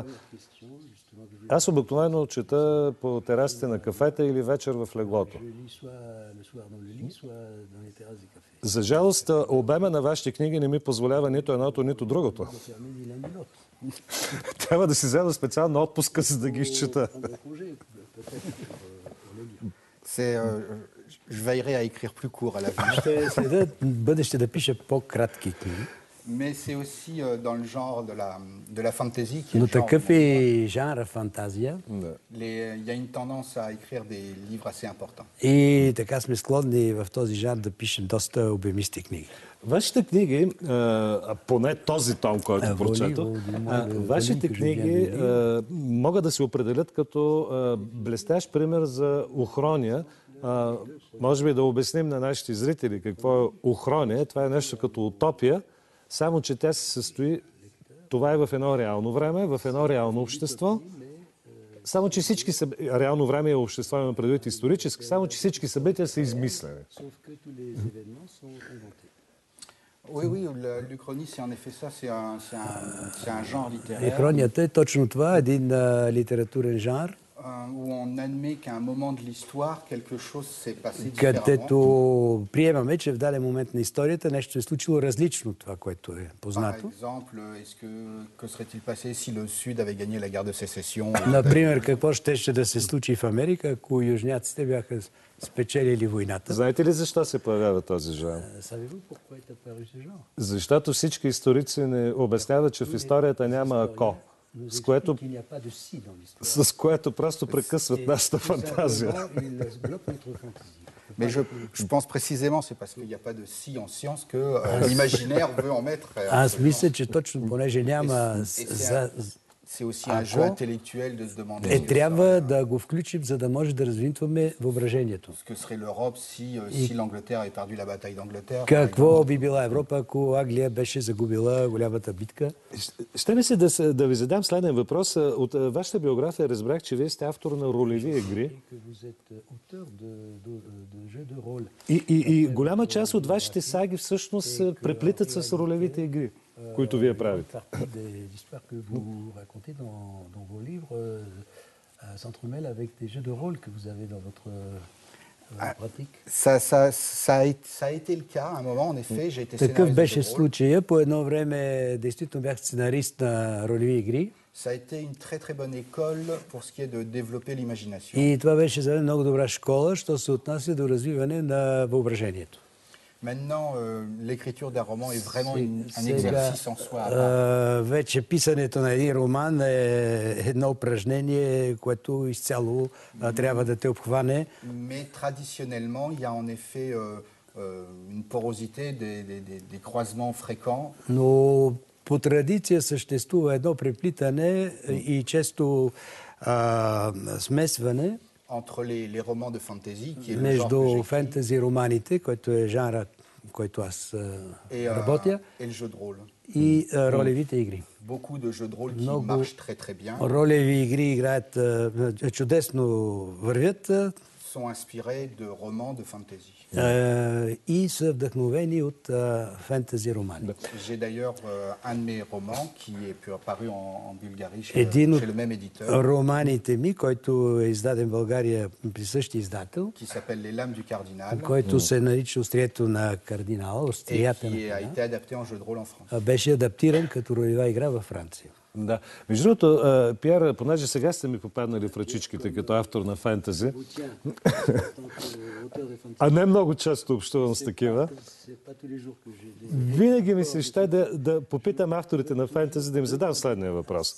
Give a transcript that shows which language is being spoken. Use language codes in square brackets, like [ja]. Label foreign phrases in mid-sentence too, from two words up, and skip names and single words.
[bg] Аз обикновено чета по терасите на кафета или вечер в леглото. За жалост, обема на вашите книги не ми позволява нито едното, нито другото. Трябва да си взема специална отпуска, за да ги изчета. [fr] Je veillerai à écrire plus court à l'avenir. [bg] Бъдеще да пиша по-кратки книги. [fr] Mais c'est aussi dans le genre de la fantasy qui est [bg] Но [fr] le genre. [bg] такъв е жанра фантазия. [fr] Il y a une tendance à écrire des livres assez importants. [bg] И така сме склонни в този жанр да пишем доста обемисти книги. Вашите книги, поне този том, който прочетох, вашите книги могат да се определят като блестящ пример за ухрония. Може би да обясним на нашите зрители какво е ухрония. Това е нещо като утопия, само че тя се състои, това е в едно реално време, в едно реално общество. Само че всички реално време и общество има предвид исторически, само че всички събития са измислени. [fr] Oui, l'Uchronie, c'est en effet ça, c'est un genre littéraire. [bg] Ухронията е точно това, един литературен жанр, [fr] Où on admet qu'à un moment de l'histoire, quelque chose s'est passé différemment. [bg] където приемаме, че в даден момент на историята нещо е случило различно от това, което е [fr] Par [bg] познато. [fr] exemple, que serait-il passé si le Sud avait gagné la guerre de sécession? [bg] Например, какво ще да се случи в Америка, ако южняците бяха спечелили войната? Знаете ли защо се появява този жанр? Защото всички историци не обясняват, че в историята няма ако, с което просто прекъсват нашата фантазия. [fr] Mais je pense précisément, c'est parce qu'il n'y a pas de si en science que l'imaginaire veut en mettre. [bg] Аз мисля, че точно понеже няма [fr] C'est aussi un jeu intellectuel de se demander [bg] трябва да го включим, за да може да развинтваме въображението. [fr] ce que serait l'Europe si l'Angleterre avait perdu la bataille d'Angleterre. [bg] Какво би била Европа, ако Англия беше загубила голямата битка? Ще ми се да ви задам следен въпрос. От вашата биография разбрах, че вие сте автор на ролеви игри. И голяма част от вашите саги всъщност се преплитат с ролевите игри, които вие правите. [fr] S'entremêle avec des jeux de rôle que vous avez dans votre pratique. Ça a été le cas à un moment, en effet. J'ai été [bg] Такъв [fr] scénariste [bg] беше [fr] de rôle. [bg] случая. По едно време действително бях сценарист на ролеви игри. [fr] Ça a été une très très bonne école pour ce qui est de développer l'imagination. [bg] И това беше за мен много добра школа, що се отнася до развиване на въображението. [fr] Maintenant, l'écriture d'un roman est vraiment un exercice en soi. [bg] Вече писането на един роман е едно упражнение, което изцяло трябва да те обхване. [fr] Mais traditionnellement, il y a en effet une porosité, des croisements fréquents. [bg] Но по традиция съществува едно преплитане и често смесване [fr] Entre les romans de fantasy, qui est le genre que [bg] между [fr] j'écris, [bg] фентези романите, който е жанра, който аз работя, [fr] et le jeu de rôle. [bg] и ролевите игри. [fr] Beaucoup de jeux de rôle qui marchent très très bien [bg] Ролеви игри играят чудесно, вървят [fr] sont inspirés de romans de fantasy. [bg] И са вдъхновени от фентези романи. [fr] J'ai d'ailleurs un de mes romans qui est paru en Bulgarie [bg] Един от [fr] chez le même éditeur, [bg] романите ми, който е издаден в България при същия издател, [fr] qui s'appelle Les Lames du Cardinal, [bg] който се нарича Острието на кардинала, [fr] et [bg] Острията на [fr] qui a [bg] кардинала, [fr] été adapté en jeu de rôle en France. [bg] беше адаптиран като ролева игра във Франция. Да. Между другото, Пиер, понеже сега сте ми попаднали в ръчичките като автор на фентези, а не много често общувам с такива, Винаги ми се ще да попитам авторите на фентези, да им задам следния въпрос.